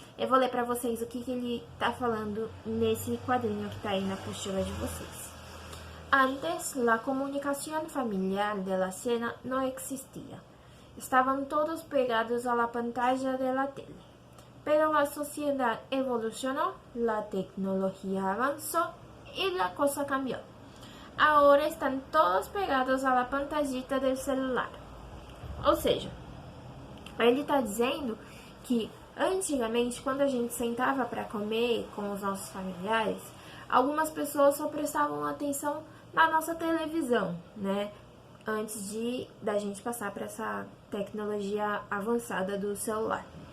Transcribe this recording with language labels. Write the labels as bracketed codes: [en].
[pt] Eu vou ler para vocês o que ele tá falando nesse quadrinho que tá aí na apostila de vocês. [es] Antes, la comunicación familiar de la cena no existía. Estaban todos pegados a la pantalla de la tele. Pero la sociedad evolucionó, la tecnología avanzó y la cosa cambió. Ahora están todos pegados a la pantallita del celular. [pt] Ou seja, ele está dizendo que antigamente, quando a gente sentava para comer com os nossos familiares, algumas pessoas só prestavam atenção na nossa televisão, né? Antes da gente passar para essa tecnologia avançada do celular.